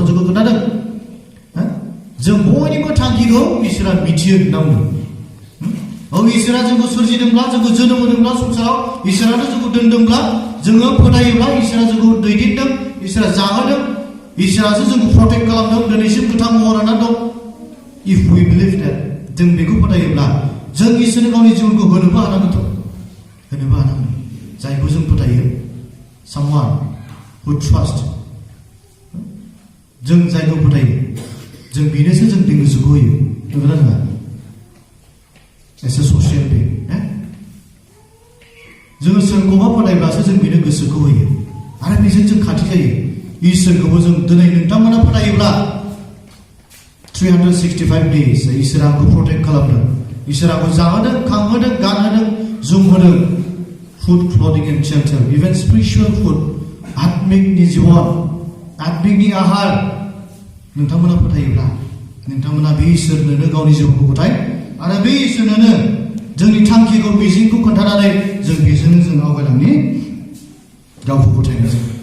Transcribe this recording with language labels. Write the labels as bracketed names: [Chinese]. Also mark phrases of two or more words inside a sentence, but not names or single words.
[Bodo] जोंखौ खोन्थादों जों बयनिबो थांखिखौ इसोरा मिथियो होनना बुंदों इसोरा जोंखौ सोरजिदोंब्ला जोंखौ जोनोम होदोंब्ला संसाराव इसोरानो जोंखौ दोनदोंब्ला जोङो फोथायोब्ला इसोरा जोंखौ दैदेनदों इसोरा जाहोदों इसोरासो जोंखौ प्रटेक्ट खालामदों दिनैसिम गोथां महर होना दं [English] if we believe that [Bodo] जों बेखौ फोथायोब्ला जों इसोरनो गावनि जिबनखौ होनोबो हानांगोन जायखौ जों फोथायो [English] someone who trust [Bodo] जों जायखौ फोथायो जों बेनोसो जों दै गोसोखौ होयो नंगौना नङा एसे ससियेल बे जोङो सोरखौबा फोथायब्लासो जों बेनो गोसोखौ होयो आरो बेजों जों खाथि जायो इसोरखौबो जों दिनै नोंथांमोना फोथायोब्ला 365 days इसोरा आंखौ प्रटेक्ट खालामदों इसोरा आंखौ जाहोदों खांहोदों गानहोदों जोमहोदों [English] food, clothing and shelter, even spiritual food, [Bodo] आत्मिकनि जिबन, आत्मिकनि आहार नोंथांमोना फोथायोब्ला नोंथांमोना बे इसोरनोनो गावनि जिउखौ गथाय आरो बे इसोरनोनो जोंनि थांखिखौ मिजिंखौ खोन्थानानै जों बेजोंनो जों आवगायलांनि गावखौ गथायनायजों